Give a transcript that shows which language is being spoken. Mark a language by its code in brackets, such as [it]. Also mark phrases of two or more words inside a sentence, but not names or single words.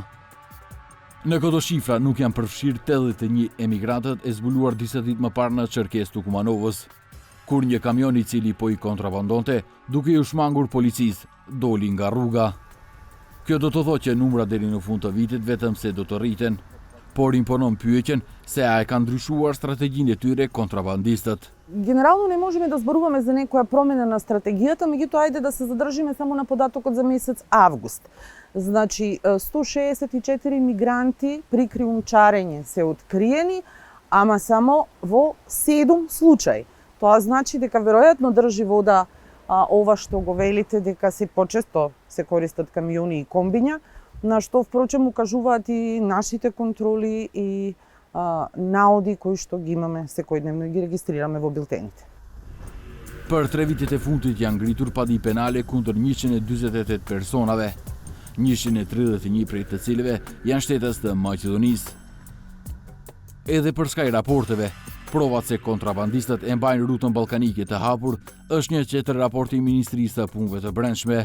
[sq] Në këto shifra nuk janë përfshirë 81 emigrantët e zbuluar disa ditë më parë në Çerkes Tukumanovës, kur një kamion i cili po i kontrabandonte, duke u shmangur policisë, doli nga rruga. Kjo do të thotë që numra deri në fund të vitit vetëm se do të rriten, por imponon pyetjen se a e kanë ndryshuar strategjinë e tyre kontrabandistët. [mk] Генерално не можеме да зборуваме за некоја промена на стратегијата, меѓутоа ајде да се задржиме само на податокот за месец август. Значи 164 мигранти при криумчарење се откриени, ама само во 7 случаи. Тоа значи дека веројатно држи вода ова што го велите дека се почесто се користат камиони и комбиња, на што впрочем укажуваат и нашите контроли и наоди кои што ги имаме секојдневно и ги регистрираме во билтените. [sq] Për 3 vitet e fundit janë ngritur padi penale kundër 148 personave, 131 prej të cilëve janë shtetës të Maqedonisë. Edhe për skaj raporteve, provat se kontrabandistët e mbajnë rrutën ballkanike të hapur është një tjetër raport i Ministrisë të Punëve të Brendshme.